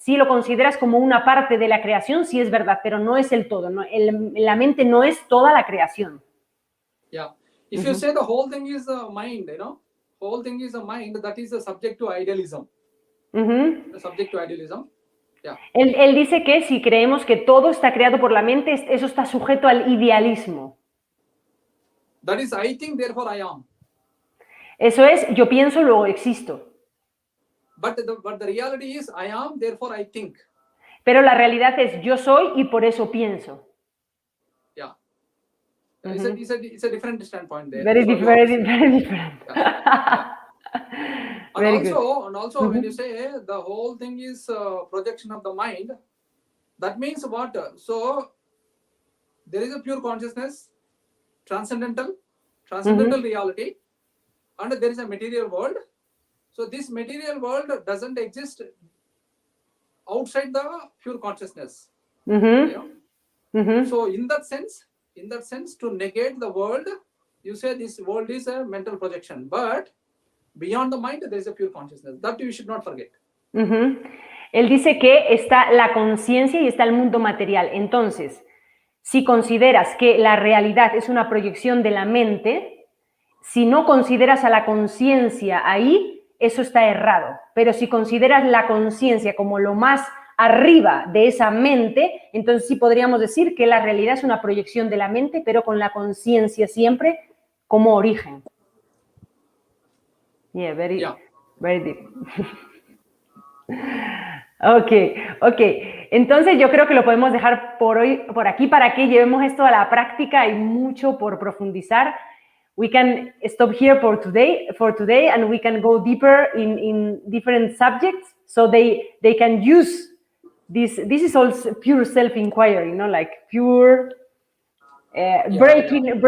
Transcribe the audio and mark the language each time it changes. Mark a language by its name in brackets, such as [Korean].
[Spanish] Si lo consideras como una parte de la creación, sí es verdad, pero no es el todo. ¿No? La mente no es toda la creación. [English] Yeah. If you say the whole thing is the mind, whole thing is the mind, that is the subject to idealism. The subject to idealism. Yeah. [Spanish] Él dice que si creemos que todo está creado por la mente, eso está sujeto al idealismo. [English] That is, I think, therefore I am. [Spanish] Eso es, yo pienso, luego existo. [English] But the reality is, I am, therefore I think. [Spanish] Pero la realidad es, yo soy y por eso pienso. [English] Yeah. It's a different standpoint there. Very different. Yeah. And also when you say the whole thing is projection of the mind, that means what? So there is a pure consciousness, transcendental reality, and there is a material world. So this material world doesn't exist outside the pure consciousness. You know? So in that sense, to negate the world, you say this world is a mental projection, but beyond the mind there is a pure consciousness. That you should not forget. [Spanish] Él dice que está la conciencia y está el mundo material. Entonces, si consideras que la realidad es una proyección de la mente, si no consideras a la conciencia ahí, eso está errado. Pero si consideras la conciencia como lo más arriba de esa mente, entonces sí podríamos decir que la realidad es una proyección de la mente, pero con la conciencia siempre como origen. [English] Yeah, very deep. [Spanish] Okay. Entonces yo creo que lo podemos dejar por aquí para que llevemos esto a la práctica. Hay mucho por profundizar. [English] We can stop here for today, and we can go deeper in different subjects, so they can use this. This is also pure self-inquiry, like pure breaking.